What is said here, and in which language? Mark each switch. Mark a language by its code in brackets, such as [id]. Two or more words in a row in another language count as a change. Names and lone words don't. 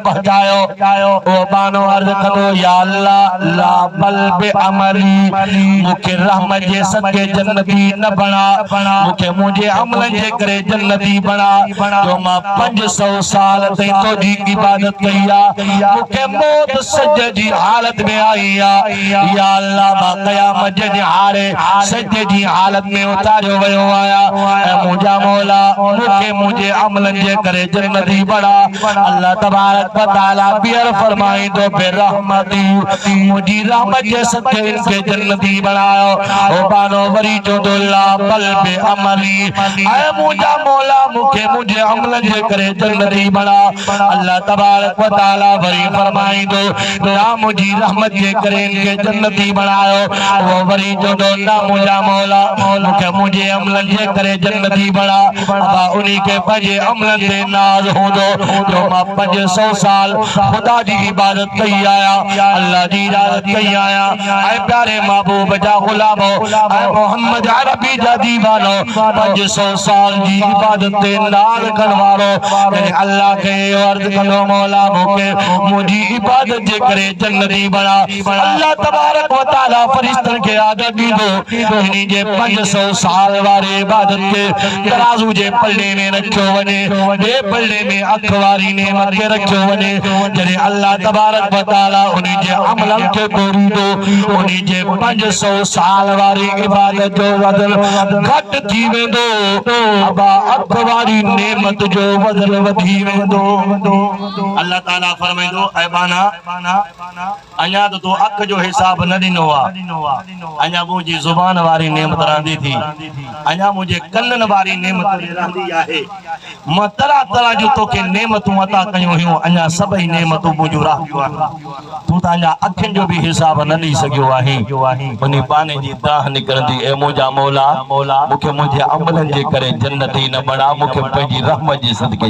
[sd] पहुचायो ओ बानो अर्ज़ कंदो [ar] يا الله لا بل بعملي [sd] मूंखे रहमत जे सदके जन्नती न बणा मूंखे मुंहिंजे अमलनि जे करे जन्नती बणा जो मां 500 साल ताईं तुंहिंजी इबादत कई आहे मूंखे मौत सजदे जी हालत में आई आहे [ar] يا الله [sd] मां क़यामत जे ॾिहाड़े सजदे जी हालत में उतारियो वियो आहियां ऐं मुंहिंजा मौला मूंखे मुंहिंजे अमलनि जे करे जन्नती बणा अल्लाह [ar] تبارك و تعالى [sd] ॿीहर फरमाईंदो बिरहमती मुंहिंजी रहमत जे सदके इनखे जन्नती बणायो ओ बानो वरी चवंदो [ar] لا بل بعملي [sd] ऐं मुंहिंजा मौला मूंखे मुंहिंजे अमलनि जे करे जन्नती बणा अल्लाह [ar] تبارك و تعالى [sd] वरी फरमाईंदो ना मुंहिंजी रहमत जे करे इनखे जन्नती बणायो वो वरी चवंदो ना मुंहिंजा मौला मूंखे मुंहिंजे अमलनि जे करे जन्नती बणा अबा उन्हीं खे पंहिंजे अमलनि ते नाज़ हूंदो जो मां 500 साल खुदा जी इबादत कई आहियां अल्लाह जी इबादत कई आहियां ऐं प्यारे महबूब जा गुलामो ऐं मोहम्मद अरबी जा दीवानो 500 साल जी इबादत ते नाज़ करण वारो अल्लाह के अर्ज़ कंदो मौला मूंखे मुंहिंजी इबादत जे करे जन्नती बणा अल्लाह [ar] تبارك و [sd] तआला फरिश्तनि खे आदर ॾींदो इन्हीं जे 500 साल वारे इबादत खे तराज़ू जे पल्ले में रखियो वञे ॿिए पल्ले में अख वारी नेमत खे रखियो वञे जॾहिं अल्लाह [ar] تبارك و تعالى [sd] उन्हीं जे अमलनि खे तोड़ींदो उन्हीं जे 500 साल वारी इबादत जो वज़न घटि थी वेंदो अबा अख वारी नेमत जो वज़न वधी वेंदो अल्लाह ताला फरमाईंदो ऐ बाना अञा त तूं अख जो हिसाब न ॾिनो आहे अञा मुंहिंजी ज़ुबान वारी नेमत रहंदी थी अञा मुंहिंजे कननि वारी नेमत रहंदी आहे मां तरह तरह जो तोखे नेमतूं अता कयूं हुयूं अञा सभई नेमतूं मुंहिंजूं रहियूं आहिनि तूं त अञा अखियुनि जो बि हिसाब न ॾेई सघियो आहीं उन पाने जी दाह निकिरंदी ऐं मुंहिंजा मौला मूंखे मुंहिंजे अमलनि जे करे जन्नती न बणा मूंखे पंहिंजी रहमत जे सदके